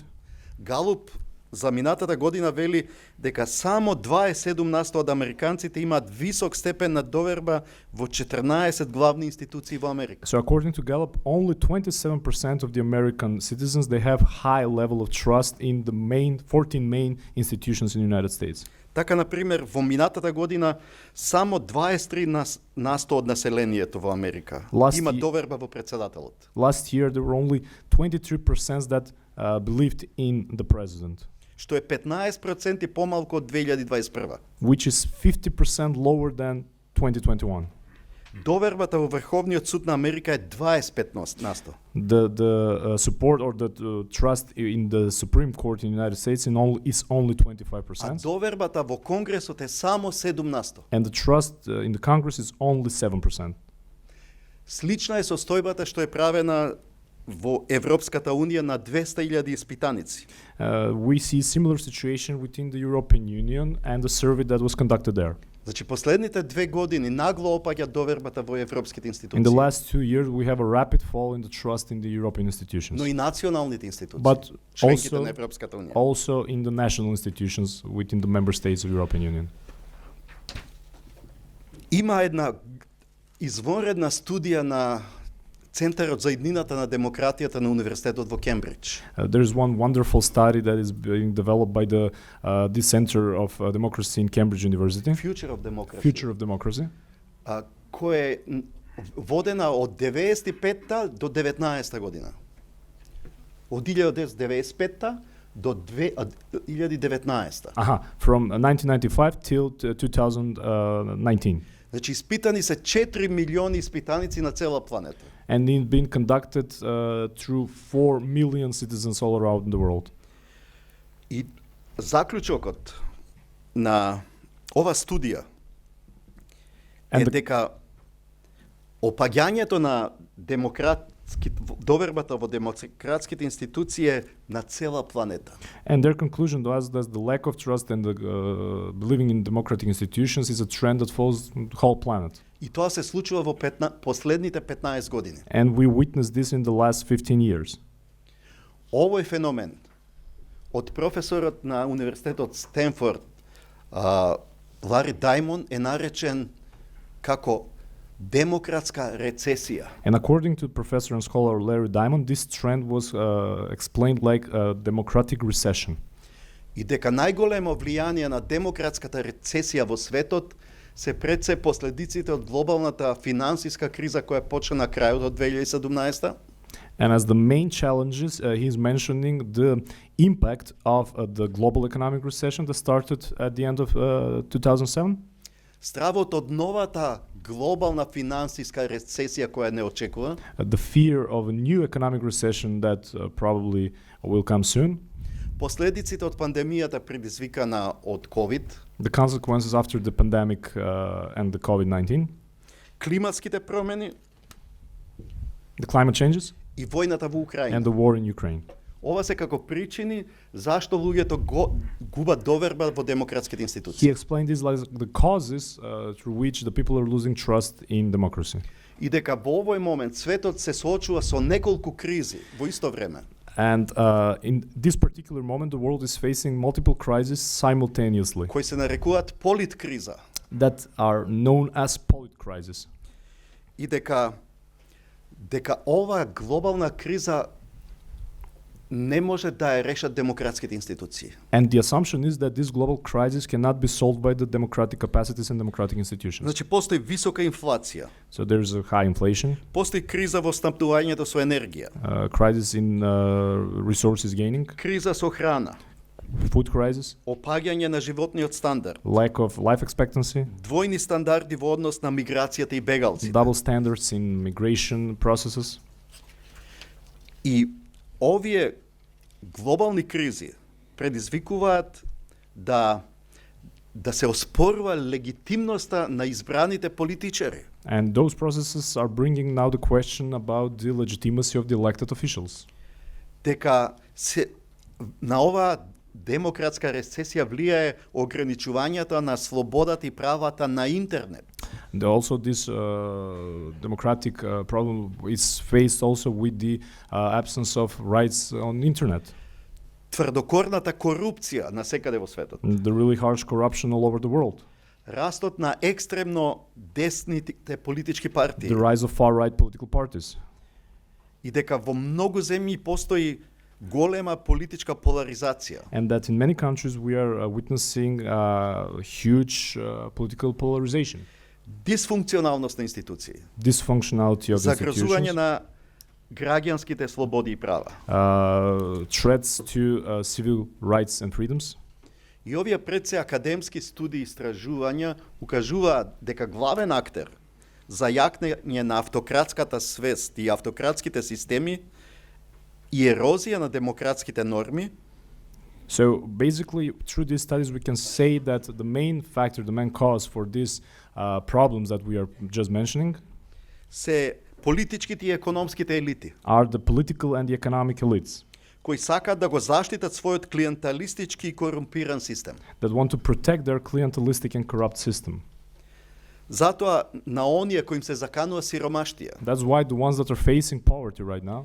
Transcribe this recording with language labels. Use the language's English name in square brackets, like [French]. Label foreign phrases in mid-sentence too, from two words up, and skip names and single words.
[Macedonian] Галуп за минатата година вели дека само 27% од американците имаат висок степен на доверба во 14 главни институции во Америка. [English] So according to Gallup, only 27% of the American citizens they have high level of trust in the 14 main institutions in the United States. [Macedonian] Така, например, во минатата година само 23% од населението во Америка има доверба во председателот. [English] Last year there were only 23% that believed in the president, [Macedonian] што е 15% помалку од 2021. [English] which is 50% lower than 2021. [Macedonian] Довербата во Врховниот суд на Америка е 25%. [English] The support or the trust in the Supreme Court in the United States is only [Macedonian] А 25%, довербата во Конгресот е само 7%. [English] and the trust in the Congress is only 7%. [Macedonian] Слична е состојбата што е правена во Европската Унија на 200,000 испитаници. [English] We see similar situation within the European Union and the survey that was conducted there. [Macedonian] Значи, последните 2 години нагло опаѓа довербата во европските [English] In [Macedonian] институции. [English] the last 2 years, we have a rapid fall in the trust in the European institutions, [Macedonian] Но и националните институции, [English] but [Macedonian] членките [English] also [Macedonian] на Европската Унија. [English] also in the national institutions within the member states of the European Union. [Macedonian] Има една извонредна студија на Центарот за иднината на демократијата на Универзитетот во Кембридж. [English] There's one wonderful study that is being developed by the Center of Democracy in Cambridge University, Future of Democracy. Future of Democracy, [Macedonian] Која е водена од 95-та до 19-та година. Од 1995-та до 2019-та. [English] from 1995 till 2019. [Macedonian] Значи, испитани се 4 милиони испитаници на цела планета. [English] And it's been conducted through 4 million citizens all around the world. [Macedonian] И заклучокот на ова студија е дека опаѓањето на довербата во демократските институции е на цела планета. [English] And their conclusion was that the lack of trust and the believing in democratic institutions is a trend that follows the whole planet. [Macedonian] И тоа се случува во последните 15 години. [English] And we witnessed this in the last 15 years. [Macedonian] Овој феномен од професорот на Универзитетот Стенфорд, Лари Даймон, е наречен како демократска рецесија. [English] And according to professor and scholar Larry Diamond, this trend was explained like a democratic recession. [Macedonian] И дека најголемо влијание на демократската рецесија во светот се пред се последиците од глобалната финансиска криза која почна на крајот од 2017. [English] And as the main challenges, he's mentioning the impact of the global economic recession that started at the end of 2007. [Macedonian] Стравот од новата глобална финансиска рецесија која не очекува. [English] The fear of a new economic recession that probably will come soon. [Macedonian] Последиците од пандемијата предизвикана од COVID. [English] The consequences after the pandemic and the COVID-19. [Macedonian] Климатските промени. [English] The climate changes. [Macedonian] И војната во Украина. [English] And the war in Ukraine. [Macedonian] Ова се како причини зашто луѓето губат доверба во демократските институции. [English] He explained this like the causes through which the people are losing trust in democracy. [Macedonian] И дека во овој момент светот се соочува со неколку кризи во исто време. [English] And in this particular moment, the world is facing multiple crises simultaneously [Macedonian] кои се нарекуваат политкриза. [English] that are known as polit crisis. [Macedonian] И дека ова глобална криза не може да ја решат демократските институции. [English] And the assumption is that this global crisis cannot be solved by the democratic capacities and democratic institutions. [Macedonian] Значи, постои висока инфлација. [English] So there's a high inflation, [Macedonian] Постои криза во снабдувањето со енергија. [English] Crisis in resources gaining, [Macedonian] Криза со храна. [English] food crisis, [Macedonian] Опаѓање на животниот стандард. [English] lack of life expectancy, [Macedonian] Двојни стандарди во однос на миграцијата и бегалците. [English] double standards in migration processes. [Macedonian] И овие глобални кризи предизвикуваат да се оспорува легитимноста на избраните политичари. [English] And those processes are bringing now the question about the legitimacy of the elected officials. [Macedonian] Дека на оваа демократска рецесија влијае ограничувањата на слободата и правата на интернет. [English] And also this democratic problem is faced also with the absence of rights on internet. [Macedonian] Тврдокорната корупција на секаде во светот. [English] The really harsh corruption all over the world. [Macedonian] Растот на екстремно десните политички партии. [English] The rise of far-right political parties. [Macedonian] И дека во многу земји постои голема политичка поларизација. [English] And that in many countries we are witnessing huge political polarization. [Macedonian] Дисфункционалност на институции. [English] Dysfunctionality of [Macedonian] Загрозување [English] institutions. [Macedonian] на граѓанските слободи и права. [English] Threats to civil rights and freedoms. [Macedonian] И овие пред се академски студии и истражувања укажуваат дека главен актер за јакнење на автократската свест и автократските системи и ерозија на демократските норми [English] So basically, through these studies, we can say that the main factor, the main cause for these problems that we are just mentioning [Macedonian] се политичките и економските елити, [English] are the political and the economic elites [Macedonian] кои сакаат да го заштитат својот клиенталистички и корумпиран систем. [English] that want to protect their clientelistic and corrupt system. [Macedonian] Затоа на оние кои им се заканува сиромаштија, [English] That's why the ones that are facing poverty right now,